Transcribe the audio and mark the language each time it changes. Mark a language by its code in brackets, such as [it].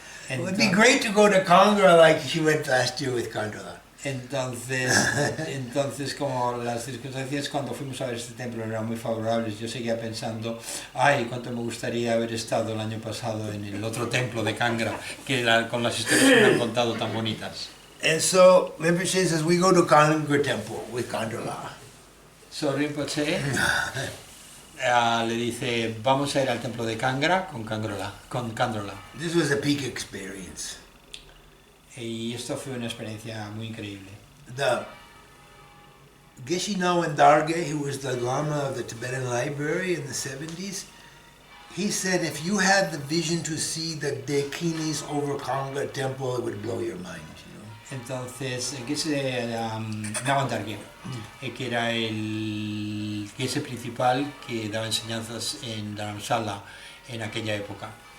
[en] It would be great to go to Conga like she went last year with Condola. [es] Entonces, como las circunstancias cuando fuimos a ver este templo eran muy favorables, yo seguía pensando, ay, cuánto me gustaría haber estado el año pasado en el otro templo de Kangra, con las historias que me han contado tan bonitas. [en] And so Rinpoche says we go to Conga temple with Condola. [es] So Rinpoche le dice, vamos a ir al templo de Kangra con Kandrola. [en] This was a peak experience. [es] Y esto fue una experiencia muy increíble. [en] The Geshe Nawan Darge, who was the Lama of the Tibetan Library in the 70s, he said if you had the vision to see the Dakinis over Conga temple, it would blow your mind. [es] Entonces, Geshe Nawan Darge, que era el Geshe principal que daba enseñanzas en Dharamsala en aquella época.